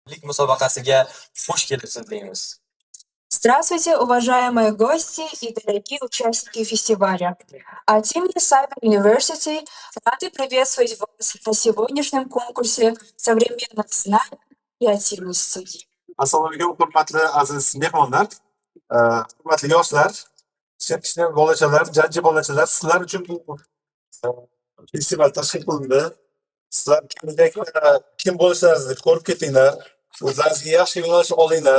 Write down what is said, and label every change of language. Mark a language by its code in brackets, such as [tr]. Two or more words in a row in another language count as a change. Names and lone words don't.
[uz] musobaqasiga xush kelibsiz deymiz. [ru] Здравствуйте, уважаемые гости и дорогие участники фестиваля. От имени Cyber University рады приветствовать вас на сегодняшнем конкурсе современных знаний и активностей. [uz] Assalomu alaykum, hurmatli aziz mehmonlar, hurmatli yoshlar, kichkina bolachalar, jajji bolachalar, sizlar uchun bu festival tashkil qilindi. Sizlar kelajakda kim bo'lishlaringizni ko'rib ketinglar, o'zlaringizga yaxshi yo'nalish olinglar.